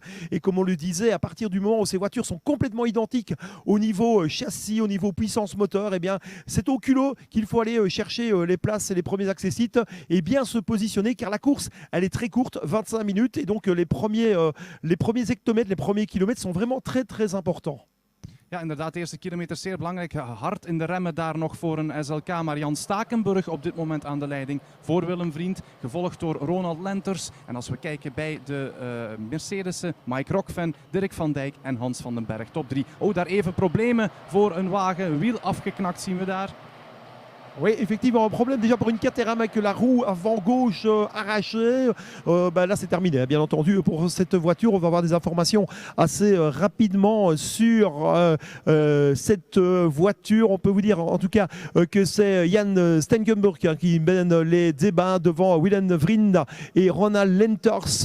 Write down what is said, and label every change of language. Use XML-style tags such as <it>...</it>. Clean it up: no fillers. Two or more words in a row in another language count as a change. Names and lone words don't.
<fr>Et comme on le disait, à partir du moment où ces voitures sont complètement identiques au niveau châssis, au niveau puissance moteur, eh bien, c'est au culot qu'il faut aller chercher les places et les premiers accessites et bien se positionner car la course elle est très courte, 25 minutes et donc les premiers hectomètres, les premiers kilomètres sont vraiment très très importants.</fr> <nl>Ja, inderdaad, de eerste kilometer zeer belangrijk. Hard in de remmen daar nog voor een SLK. Maar Jan Stakenburg op dit moment aan de leiding voor Willem Vriend. Gevolgd door Ronald Lenters. En als we kijken bij de Mercedes'en, Mike Rockven, Dirk van Dijk en Hans van den Berg. Top 3. Oh, daar even problemen voor een wagen. Wiel afgeknakt zien we daar.</nl> <fr>Oui, effectivement, un problème déjà pour une Caterham avec la roue avant gauche arrachée. Là, c'est terminé, bien entendu. Pour cette voiture, on va avoir des informations assez rapidement sur cette voiture. On peut vous dire en tout cas que c'est Jan Stengenburg qui mène les débats devant Willem Vriend et Ronald Lenters.</fr>